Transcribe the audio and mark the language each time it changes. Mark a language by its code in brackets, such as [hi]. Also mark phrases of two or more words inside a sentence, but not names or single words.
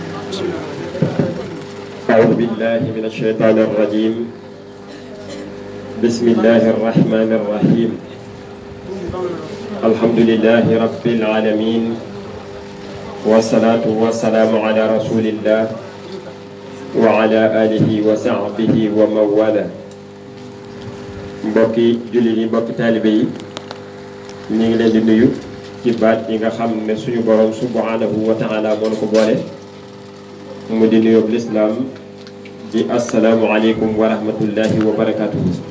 [ar] أعوذ بالله من الشيطان الرجيم بسم الله الرحمن الرحيم الحمد لله رب العالمين والصلاة والسلام على رسول الله وعلى آله وصحبه ومن والاه [wo] mbokki jullit yi mbokki taalibe yi ñu ngi leen di nuyu ci baat yi nga xam ne suñu borom [ar] سبحانه وتعالى [wo] moo ko boole mu di nuyoo lislaam di [ar] السلام عليكم ورحمة الله وبركاته